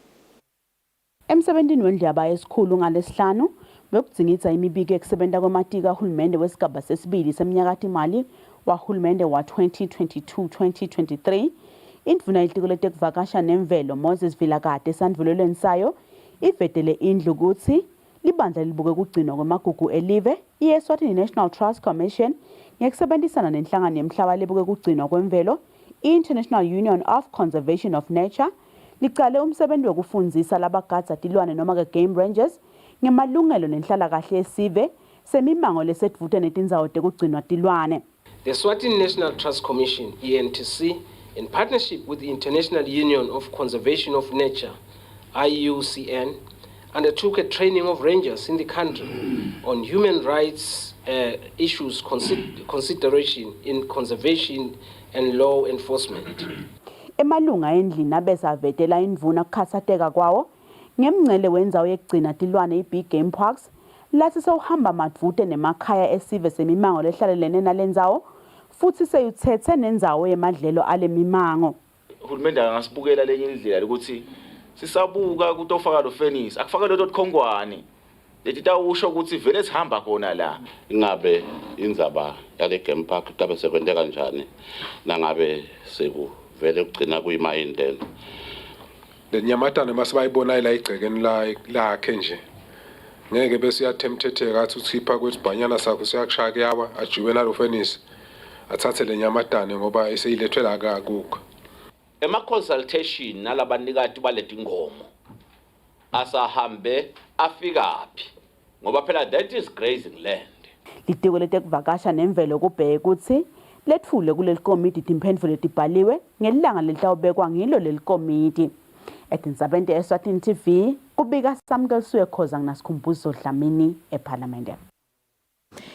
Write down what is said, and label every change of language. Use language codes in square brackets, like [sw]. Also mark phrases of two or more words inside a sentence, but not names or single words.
[ss] Emsebentini wendlu yabayesikhulu ngalesihlanu bekudzingitsa imibiko yokusebenza kwamatika ahulumende wesigaba sesibili semnyakatimali wahulumende wa 2022-2023. Indvuna yelitiko letekuvakasha nemvelo Moses Vilakade sandvulelweni sayo ivetele indlu kutsi libandla libuke kugcinwa kwemagugu elive i-Eswatini National Trust Commission ngekusebenzisana nenhlangano yemhlaba libuke kugcinwa kwemvelo i-International Union of Conservation of Nature licale umsebenzi wokufundzisa labagadza tilwane noma ke [en] game rangers [ss] ngemalungelo nenhlalakahle yesive semimango lesedvute netindzawo tekugcinwa tilwane. [en] The Eswatini National Trust Commission, ENTC, in partnership with the International Union of Conservation of Nature, IUCN, undertook a training of rangers in the country on human rights issues consideration in conservation and law enforcement. [ss] Emalunga endlini abese avetela indvuna kukhathateka kwawo ngemncele wendzawo yekugcina tilwane i-Big Game Parks lathi sewuhamba madvute nemakhaya esive semimango lehlalelene nalendzawo futhi seyuthethe nendzawo yemadlelo ale mimango. Uhulumende angasibukela lenye indlela ukuthi sisabuka kutofaka lo fenisi akufaka lo khongwane leti tawusho ukuthi vele sihamba khona la ingabe indzaba yale [en] game park [ss] tabe sekwente kanjani nangabe sekuvele kugcina kuyimayindelo lenyamatane masibayibona la igcekeni lakhe nje ngeke bese yathemthetheka athi uthipha kwesibhanyana sakho siyakushaya yawa ajuwe nalo fenisi athathe lenyamatane ngoba eseyilethwe la akukho ema consultation nalabanikati baleti ngomo asahambe afikaphi ngoba phela [en] that is grazing land. [ss] Litiko letekuvakasha nemvelo kubheke ukuthi letfule kuleli komiti timphendvulo letibhaliwe ngelilanga lelitawubekwa ngilo leli komiti. Etindzabeni Eswatini TV kubika Samkelsuye Khoza nginasikhumbuzo Dlamini eParliament.